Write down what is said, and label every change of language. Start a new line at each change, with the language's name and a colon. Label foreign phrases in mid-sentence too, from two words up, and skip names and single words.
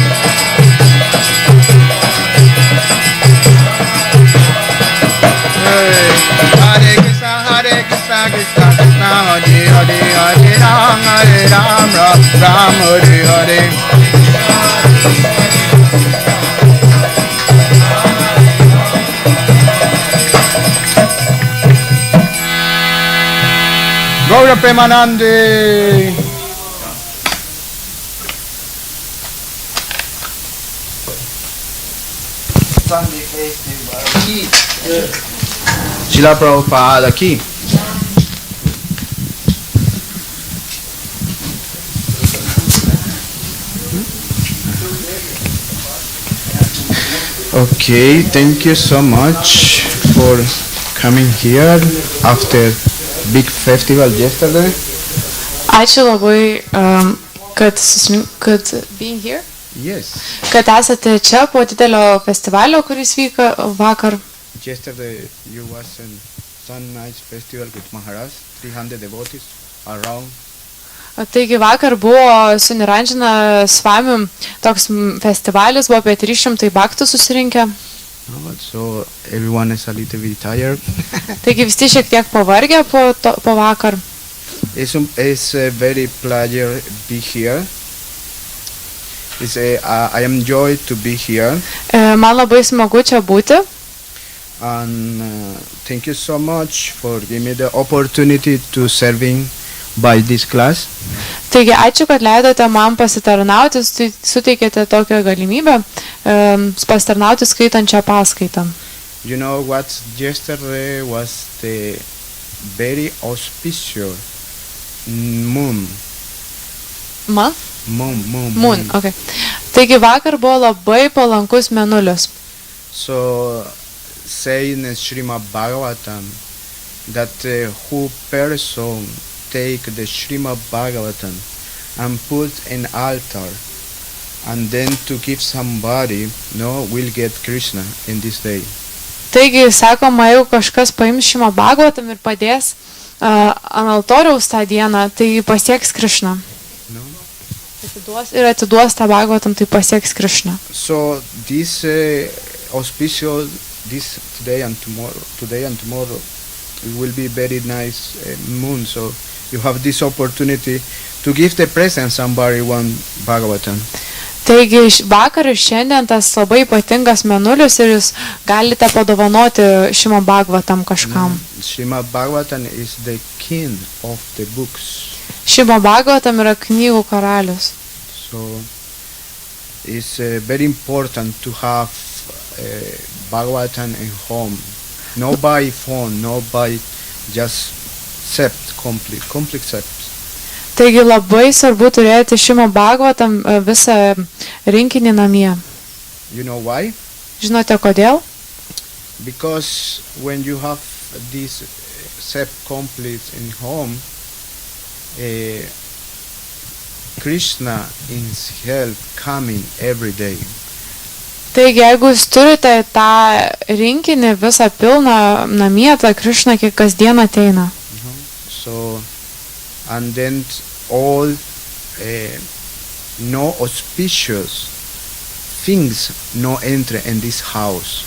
Sanskrit: Hare Krishna, Krishna Krishna, Hare Hare, Hare Ram, Ram Ram, Hare Hare. Gaura Premanande. Srila Prabhupada aqui.
English: Okay, thank you so much for coming here after big festival yesterday.
Lithuanian: Ačiū labai, kad
English: being here. Yes.
Lithuanian: kad esate čia po didelio festivalio, kuris vyko vakar.
English: Yesterday you was in Sun Nights Festival with Maharaj, 300 devotees around.
Lithuanian: Taigi vakar buvo su Niranjana Swami toks festivalis, buvo apie 300 bhaktų susirinkę.
English: So everyone is a little bit tired.
Lithuanian: Taigi visi šiek tiek pavargę po vakar.
English: It's a very pleasure be here. I am joy to be here.
Lithuanian: Man labai smagu čia būti.
English: And thank you so much for giving me the opportunity to serving by this class.
Lithuanian: Taigi ačiū, kad leidote man pasitarnauti, suteikėte tokią galimybę pasitarnauti skaitančią paskaitą.
English: You know what? Yesterday was the very auspicious moon. Moon. Okay.
Lithuanian: Taigi vakar buvo labai palankus mėnulis.
English: So saying in Srimad Bhagavatam that who person take the Srimad Bhagavatam and put an altar and then to give somebody, will get Krishna in this day.
Lithuanian: Taigi, sakoma, jeigu kažkas paims Srimad Bhagavatam ir padės ant altoriaus tą dieną, tai pasieks Krishna. Atiduos tą Bhagavatam, tai pasieks Krishna.
English: So this auspicious this today and tomorrow it will be very nice moon, so you have this opportunity to give the present somebody one Bhagavatam.
Lithuanian: Taigi vakar ir šiandien tas labai ypatingas mėnulis ir jūs galite padovanoti Srimad Bhagavatam kažkam.
English: Srimad Bhagavatam is the king of the books.
Lithuanian: Srimad Bhagavatam yra knygų karalius.
English: So it's very important to have Bhagavatam in home. No by phone, no by just complete sept.
Lithuanian: Taigi labai svarbu turėti Srimad Bhagavatam visą rinkinį namie.
English: You know why?
Lithuanian: Žinote kodėl?
English: Because when you have this sept complete in home, Krishna is help coming every day.
Lithuanian: Taigi, jeigu jūs turite tą rinkinį visą pilną namie, tai Krishna kasdien ateina.
English: So, and then all no auspicious things no enter in this house.